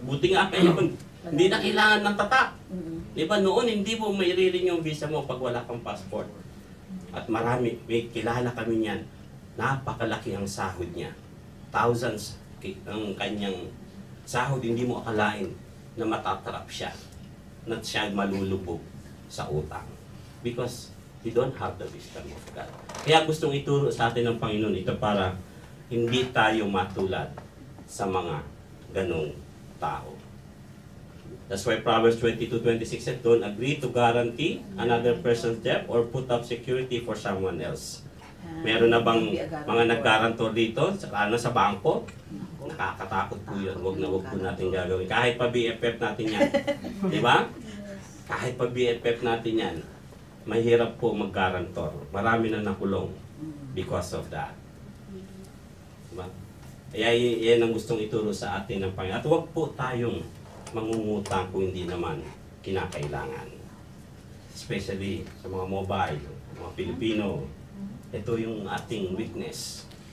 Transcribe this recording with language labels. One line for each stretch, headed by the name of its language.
Filipino: Buti nga ngayon, hindi na kailangan ng tatak. Di ba noon, hindi mo ma-renew yung visa mo pag wala kang passport. At marami, may kilala kami niyan, napakalaki ang sahod niya. Thousands ang kanyang sahod, hindi mo akalain na matatrap siya, na siya malulubog sa utang.
English: Because he don't have the wisdom of God.
Filipino: Kaya gustong ituro sa atin ng Panginoon ito para hindi tayo matulad sa mga ganong tao.
English: That's why Proverbs 22:26 said, don't agree to guarantee another person's debt or put up security for someone else.
Filipino: Meron na bang mga nag-guarantor dito sa bangko? Nakakatakot po yun. Huwag po natin gagawin. Kahit pa BFF natin yan. Di ba? Kahit pa BFF natin yan, mahirap po mag-guarantor. Marami na nakulong
English: because of that.
Filipino: Diba? Kaya yan ang gustong ituro sa atin ng Panginoon. At huwag po tayong mangungutang kung hindi naman kinakailangan. Especially sa mga mobile, mga Pilipino. Ito yung ating weakness.